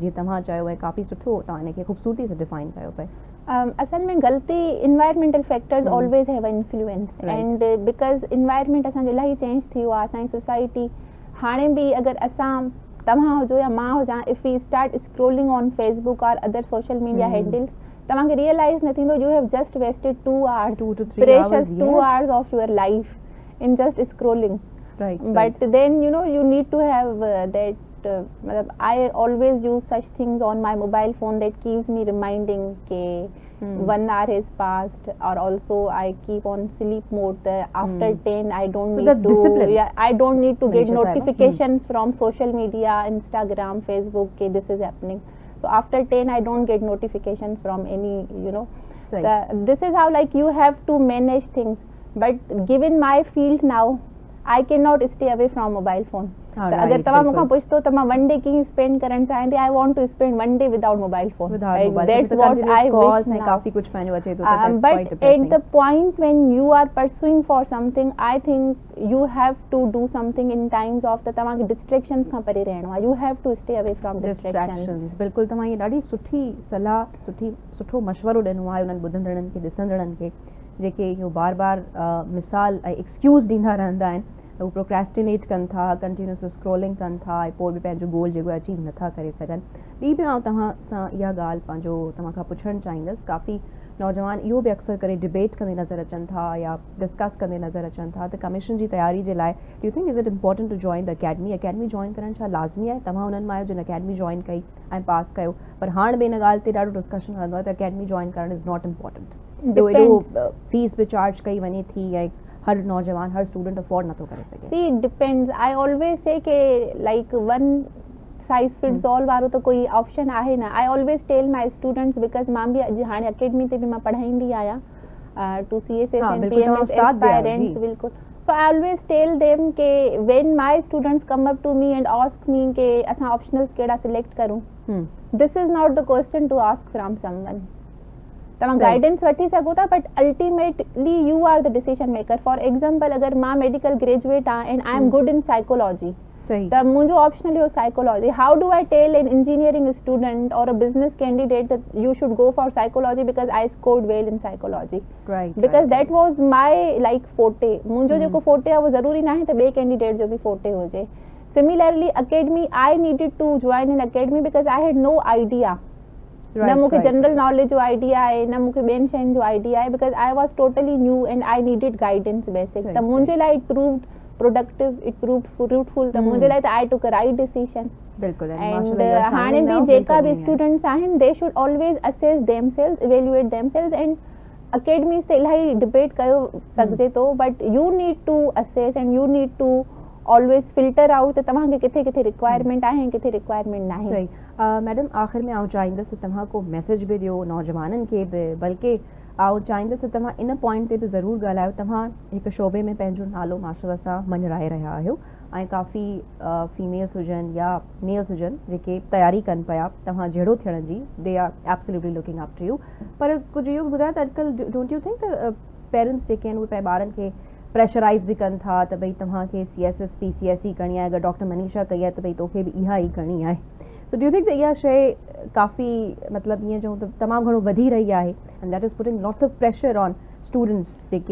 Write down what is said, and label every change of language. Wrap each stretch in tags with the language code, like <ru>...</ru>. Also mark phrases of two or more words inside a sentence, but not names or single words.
<sd>जीअं तव्हां चयो ऐं काफ़ी सुठो तव्हां हिनखे ख़ूबसूरती सां डिफाइन कयो पिए। असल में गलती</sd> <en>environmental factors always have influence, and because environment</en> <sd>असांजो इलाही चेंज थी वियो आहे, असांजी सोसाइटी। हाणे बि अगर असां तव्हां हुजो या मां हुजां,</sd> <en>If we start scrolling on Facebook और other social media handles,</en> <sd>तव्हांखे रियलाइज़ न थींदो</sd> <en>you have just wasted 2 hours, 2 to 3 precious hours, 2 yes. hours of your life in just scrolling. Right, But then you know you need to have that I always use such things on my mobile phone that keeps me reminding ke 1 hour has passed, or also I keep on sleep mode. After 10 I don't So need that's to discipline. I don't need to get Manisha Sahiba. notifications from social media, Instagram, Facebook ke this is happening. So after 10 I don't get notifications from any, you know. Right. This is how like you have to manage things, but given my field now I cannot stay away from mobile phone.</en> <sd>हाँ, अगर</sd> <en>right,</en> <sd>तव्हां बिल्कुल। मूंखां पुछतो त मां</sd> <en>one day</en> <sd>कीअं स्पेंड करणु चाहींदी,</sd> <en>I want to spend one day without mobile phone, Without mobile, दैट्स because व्हाट continuous आई calls विश</en> <sd>ऐं काफ़ी कुछ पंहिंजो अचे थो,</sd> <en>that's quite but at depressing. the point when you are pursuing for something, I think you have to do something in times of</en> <sd>त तव्हांखे डिस्ट्रैक्शंस खां परे रहणो आहे,</sd> <en>you have to stay away from distractions. Distractions,</en> <sd>बिल्कुलु। तव्हां इहा ॾाढी सुठी सलाह, सुठो मशवरो ॾिनो आहे उन्हनि ॿुधंदड़नि खे, ॾिसंदड़नि खे, जेके इहो बार बार मिसाल ऐं एक्सक्यूज़ ॾींदा रहंदा आहिनि, हू प्रोक्रेस्टिनेट कनि था, कंटिन्यूस स्क्रोलिंग कनि था, ऐं पोइ बि पंहिंजो गोल जेको आहे अचीव नथा करे सघनि। ॿी बि आउं तव्हां सां इहा ॻाल्हि पंहिंजो तव्हां खां पुछणु चाहींदसि, काफ़ी नौजवान इहो बि अक्सर करे डिबेट कंदे नज़र अचनि था या डिस्कस कंदे नज़र अचनि था त कमीशन जी तयारी जे लाइ</sd> <en>you think is it important to join the academy</en> <sd>जॉइन करणु छा लाज़मी आहे? तव्हां उन्हनि मां आहियो जिन अकेडमी जॉइन कई ऐं पास कयो, पर हाणे बि हिन ॻाल्हि ते ॾाढो डिस्कशन हलंदो आहे त अकेडमी जॉइन करणु</sd> <en>is not important.</en> <sd>ॿियो एॾो फीस बि चार्ज कई वञे थी ऐं हर नौजवान, हर स्टूडेंट अफोर्ड नथो करे सघे।</sd> <en>See, it depends. I always say के like one size fits all</en> <sd>वारो तो कोई ऑप्शन आहे ना।</sd> <en>I always tell my students, because</en> <sd>मां बि अॼु हाणे अकेडमी ते बि मां पढ़ाईंदी आहियां to CSS हाँ,</sd> <en>and</en> <sd>बिल्कुल, तव्हां PMS उस्ताद भी आहियो,</sd> <en>aspirants,</en> <sd>जी।</sd> <en>बिल्कुल। So I always tell them के when my students come up to me and ask me के</en> <sd>असां optionals कहिड़ा select करूं,</sd> <en>this is not the question to ask from someone.</en> <sd>तव्हां गाइडेंस वठी सघो था,</sd> <en>but ultimately you are the decision maker. for example</en> <sd>अगर मां मेडिकल ग्रेजुएट आहियां</sd> <en>and I am good in psychology,</en> <sd>सही, त मुंहिंजो ऑप्शनल इहो साइकोलॉजी।</sd> <en>How do I tell an engineering student or a business candidate that you should go for psychology because I scored well in psychology, राइट, because that was my like forte.</en> <sd>मुंहिंजो जेको फोटे आहे उहो ज़रूरी न आहे त ॿिए कैंडिडेट जो बि फोटे हुजे।</sd> <en>similarly academy, I needed to join in academy because I had no idea,</en> <sd>न मूंखे जनरल नॉलेज जो आइडिया आहे, न मूंखे ॿियनि शयुनि जो आइडिया आहे,</sd> <en>because I was totally new and I needed guidance basic.</en> <sd>त मुंहिंजे लाइ</sd> <en>it proved productive, it proved fruitful,</en> <sd>त मुंहिंजे लाइ त</sd> <en>I took a right decision.</en> <sd>बिल्कुलु। एंड हाणे बि जेका बि स्टूडेंट्स आहिनि</sd> <en>they should always assess themselves, evaluate themselves, and academies</en> <sd>ते इलाही डिबेट कयो सघिजे थो,</sd> <en>but you need to assess and you need to always filter out</en> <sd>त तव्हांखे किथे किथे रिक्वायरमेंट आहे ऐं किथे रिक्वायरमेंट न आहे। सही। मैडम आख़िर में आउं चाहींदसि तव्हां को मैसेज बि ॾियो नौजवाननि खे बि, बल्कि आउं चाहींदसि तव्हां इन पॉइंट ते बि ज़रूरु ॻाल्हायो। तव्हां हिकु शोबे में पंहिंजो नालो माशाअल्लाह सां मञराए रहिया आहियो ऐं काफ़ी फीमेल्स हुजनि या मेल्स हुजनि जेके तयारी कनि पिया तव्हां जहिड़ो थियण जी,</sd> <en>they are absolutely looking up to you.</en> <sd>पर कुझु इहो ॿुधायो त अॼुकल्ह</sd> <en>don't you think</en> <sd>त पेरेंट्स जेके आहिनि उहे पंहिंजे ॿारनि खे प्रेशराइज़ बि कनि था त भई तव्हांखे CSS PCSE करणी आहे, अगरि डॉक्टर मनीषा कई आहे त भई तोखे बि इहा ई करणी आहे।</sd> <en>so do you think</en> <sd>त इहा शइ काफ़ी मतिलबु ईअं चऊं त तमामु घणो वधी रही आहे</sd> <en>and that is putting lots of pressure on students</en> <sd>जेके</sd>